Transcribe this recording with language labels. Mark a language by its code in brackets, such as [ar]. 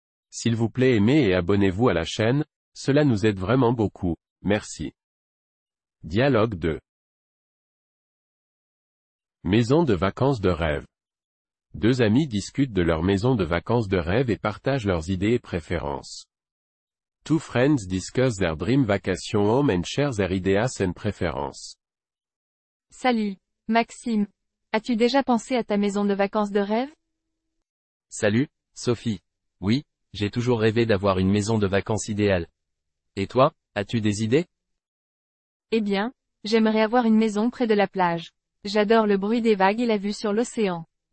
[fr] S'il vous plaît aimez et abonnez-vous à la chaîne, cela nous aide vraiment beaucoup, merci. Dialogue 2. Maison de vacances de rêve. Deux amis discutent de leur maison de vacances de rêve et partagent leurs idées et préférences. [en] Two friends discuss their dream vacation home and share their ideas and preferences. [fr] Salut, Maxime. As-tu déjà pensé à ta maison de vacances de rêve? Salut, Sophie. Oui, j'ai toujours rêvé d'avoir une maison de vacances idéale. Et toi, as-tu des idées? Eh bien, j'aimerais avoir une maison près de la plage. J'adore le bruit des vagues et la vue sur l'océan.